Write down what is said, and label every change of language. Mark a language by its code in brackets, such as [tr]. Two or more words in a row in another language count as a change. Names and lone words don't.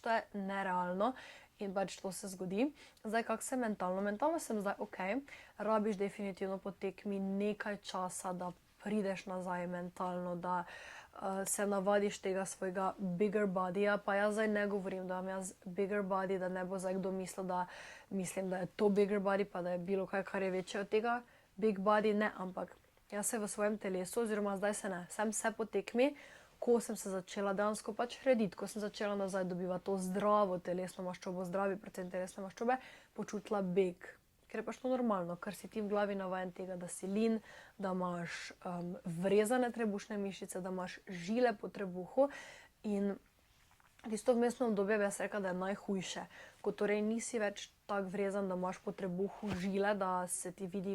[sl] To je nerealno in pač to se zgodi. Zdaj, kako se mentalno? Mentalno sem zdaj ok, rabiš definitivno po tekmi nekaj časa, da prideš nazaj mentalno, da se navadiš tega svojega [en] bigger bodyja, [sl] pa jaz zdaj ne govorim, da imam jaz [en] bigger body, [sl] da ne bo zdaj kdo mislil, da mislim, da je to [en] bigger body, [sl] pa da je bilo kaj, kar je večje od tega [en] big body, [sl] ne, ampak jaz se v svojem telesu, oziroma zdaj se ne, sem se po tekmi, ko sem se začela dejansko pač rediti, ko sem začela nazaj dobivati to zdravo telesno maščobo, zdravi procent telesne maščobe, počutila big. Ker je pač to normalno, ker si ti v glavi navajen tega, da si lean, da imaš vrezane trebušne mišice, da imaš žile po trebuhu in tisto vmesno obdobje bi jaz rekla, da je najhujše, ko torej nisi več tako vrezan, da imaš po trebuhu žile, da se ti